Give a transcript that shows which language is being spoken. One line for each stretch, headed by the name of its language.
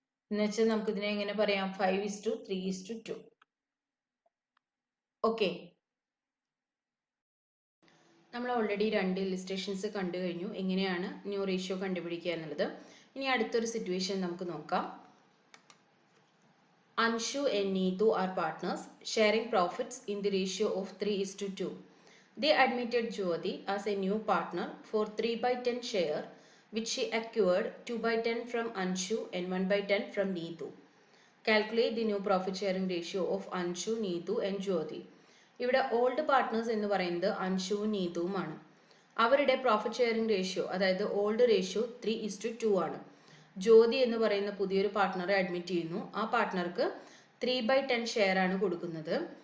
Malayalam: എന്ന് വെച്ചാൽ നമുക്ക് ഇതിനെ എങ്ങനെ പറയാം? 5:3:2. ഓക്കെ, നമ്മൾ ഓൾറെഡി 2 ഇലിസ്ട്രേഷൻസ് കണ്ടു കഴിഞ്ഞു എങ്ങനെയാണ് ന്യൂ റേഷ്യോ കണ്ടുപിടിക്കുക എന്നുള്ളത്. ഇനി അടുത്തൊരു സിറ്റുവേഷൻ നമുക്ക് നോക്കാം.
English: Anshu and Neetu are partners sharing profits in the ratio of 3:2. They admitted Jyoti as a new partner for 3/10 share which she acquired 2/10 from Anshu and 1/10 from Neetu. Calculate the new profit sharing ratio of Anshu, Neetu and Jyoti.
Malayalam: ഇവിടെ old partners എന്ന് പറയുന്നത് അൻഷുവും നീതുവുമാണ്. അവരുടെ profit sharing ratio അതായത് old ratio 3:2 ആണ്. ജ്യോതി എന്ന് പറയുന്ന പുതിയൊരു പാർട്ട്ണറെ admit ചെയ്യുന്നു. ആ പാർട്ട്ണർക്ക് 3/10 ഷെയർ ആണ് കൊടുക്കുന്നത്.